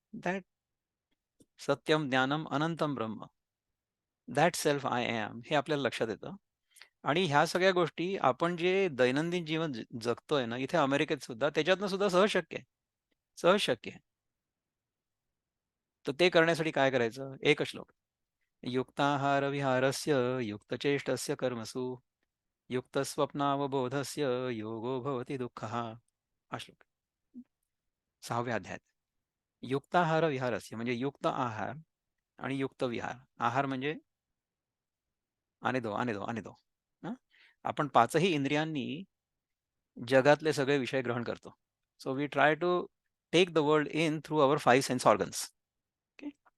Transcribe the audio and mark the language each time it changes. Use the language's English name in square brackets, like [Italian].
[Sanskrit] That सत्यम, ज्ञानम, अनंतम ब्रह्म. [English] that self I am [Marathi] हे आपल्याला लक्षात येतं. आणि ह्या सगळ्या गोष्टी आपण जे दैनंदिन जीवन जगतोय ना, इथे अमेरिकेत सुद्धा त्याच्यातनं सुद्धा सहज शक्य आहे. सहज शक्य आहे. तर ते करण्यासाठी काय करायचं? एक श्लोक. [Sanskrit] युक्ताहार विहारस्य युक्तचेष्टस्य कर्मसु युक्तस्वप्नावबोधस्य योगो भवति दुःखः. [Marathi] हा श्लोक 6व्या अध्यायात. युक्ताहार विहारस्य म्हणजे युक्त आहार आणि युक्त विहार. आहार म्हणजे [Hindi] आने दो, आने दो, आने दो. [Marathi] हं? आपण पाचही इंद्रियांनी जगातले सगळे विषय ग्रहण करतो. [English] So we try to take the world in through our 5 sense organs. Okay.